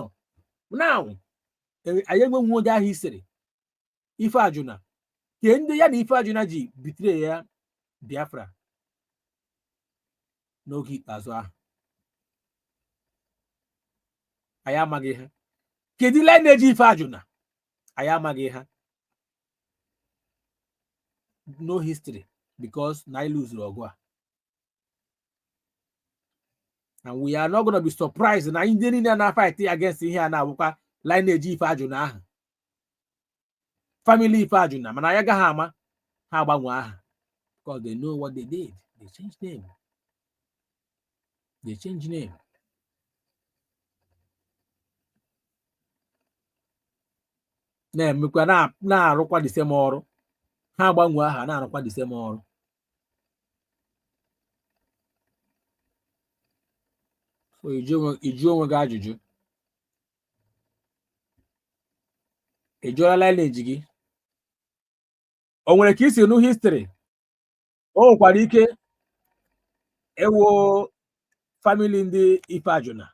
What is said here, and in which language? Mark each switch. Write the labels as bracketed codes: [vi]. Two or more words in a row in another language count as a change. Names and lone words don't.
[ig] Now anyị enweghị onye ahụ isiri ife ajụna ke ndị ya na ife ajụna ji bitere ya Biafra n'oge ikpeazụ ahụ. anyị amaghị ha. Kedu lineage ife ajụna? Anyị amaghị ha. [en] No history, because [ig] na anyị lose ọgụ a. [en] And we are not going to be surprised [ig] na ndị niile na- [en] fight against [ig] ihe a na-abụkwa lineage ife ajụna ahụ, family ife ajụna, mana ya gaghị ama ha agbanwe aha, [en] because they know what they did. They changed name. [ig] They changed name. Na-emekwa na-arụkwa [en] the same [ig] ọrụ. Ha agbanwe aha na-arụkwa [en] the same [ig] ọrụ. So iju onwe gị ajụjụ. Ị jụọla lineage gị? O nwere ka isi nụ history? O nwekwara ike ewo family ndị ife ajụna.